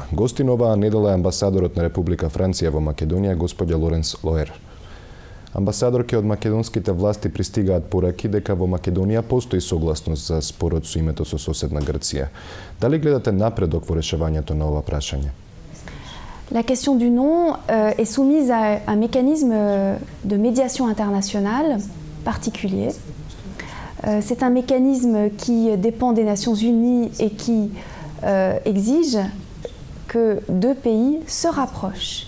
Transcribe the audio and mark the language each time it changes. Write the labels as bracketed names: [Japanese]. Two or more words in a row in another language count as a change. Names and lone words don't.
[Macedonian] Гостин оваа недела е амбасадорот на Република Франција во Македонија, господја Лоренс Лоер. Амбасадорке од македонските власти пристигаат пораки дека во Македонија постои согласност за спорот со името со соседна Грција. Дали гледате напредок во решавањето на ова прашање? [French] La question du nom est soumise à un mécanisme de médiation internationale particulier. C'est un mécanisme qui dépend des Nations Unies et qui exige que deux pays se rapprochent.